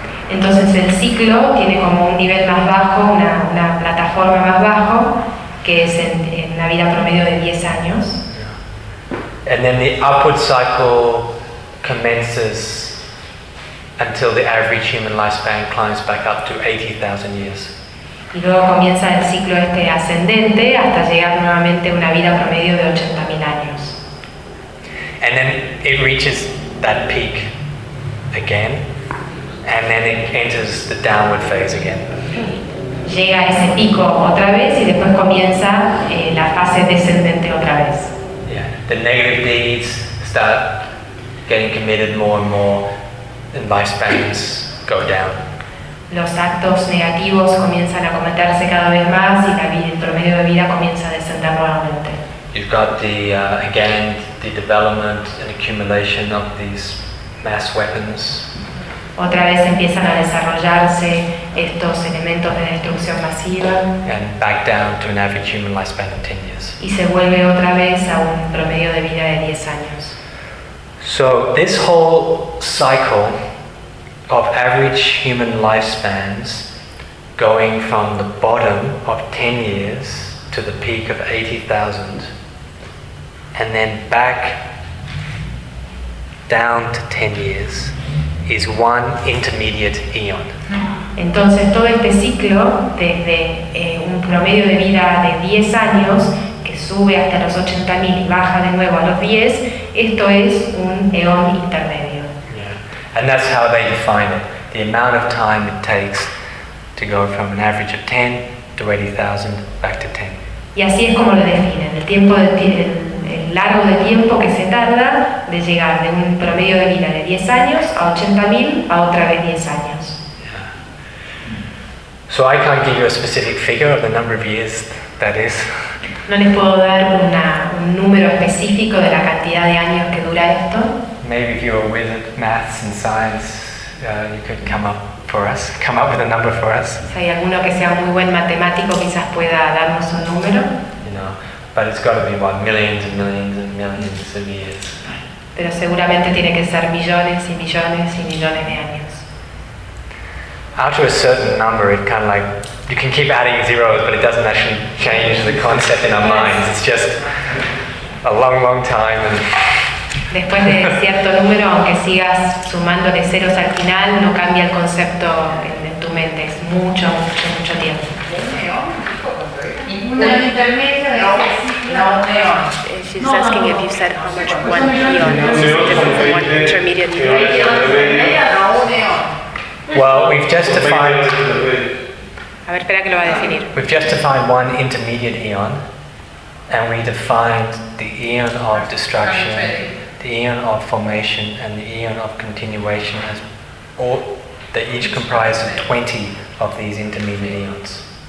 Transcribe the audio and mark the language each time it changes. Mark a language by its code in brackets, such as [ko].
[es] Entonces el ciclo tiene como un nivel más bajo, una plataforma más bajo, que es en una vida promedio de 10 años. [en] Yeah. And then the upward cycle commences until the average human lifespan climbs back up to 80,000 years. [es] Y luego comienza el ciclo este ascendente hasta llegar nuevamente a una vida promedio de 80,000 años. [en] And then it reaches that peak again, and then it enters the downward phase again. [es] Llega ese pico otra vez y después comienza la fase descendente otra vez. [en] Yeah, the negative deeds start getting committed more and more, and lifespans go down. [es] Los actos negativos comienzan a cometerse cada vez más y el promedio de vida comienza a descender nuevamente. [en] You've got the again the development and accumulation of these mass weapons. [es] Otra vez empiezan a desarrollarse estos elementos de destrucción masiva. [en] And back down to an average human lifespan of 10 years. [es] Y se vuelve otra vez a un promedio de vida de 10 años. [en] So this whole cycle of average human lifespans going from the bottom of 10 years to the peak of 80,000 and then back down to 10 years is one intermediate eon. [es] Entonces todo este ciclo desde un promedio de vida de 10 años sube hasta los 80,000 y baja de nuevo a los 10, esto es un eón intermedio. [en] Yeah. And that's how they define it. The amount of time it takes to go from an average of 10 to 80,000 back to 10. [es] Y así es como lo definen, el tiempo de el largo de tiempo que se tarda de llegar de un promedio de vida de 10 años a 80,000 a otra vez 10 años. [en] Yeah. So I can't give you a specific figure of the number of years that is. [es] No les puedo dar un número específico de la cantidad de años que dura esto. [en] Maybe if you were with maths and science, you could come up with a number for us. [es] Si hay alguno que sea muy buen matemático, quizás pueda darnos un número. [en] You know, but it's got to be what, millions and millions and millions of years. [es] Pero seguramente tiene que ser millones y millones y millones de años. [en] After a certain number, it kind of like, you can keep adding zeros, but it doesn't actually change the concept in our minds. It's just a long, long time. And [es] después de cierto número, aunque sigas sumando de ceros al final, no cambia el concepto en tu mente. Es mucho, mucho, mucho tiempo. Y una intermedia de ese ciclo. [en] She's asking if you said how much one eon is different from one intermediate eon. Well, we've just defined. [es] A ver, espera que lo va a definir. [en] We've just defined one intermediate eon, and we defined the eon of destruction, the eon of formation, and the eon of continuation as all that each comprise of 20 of these intermediate eons.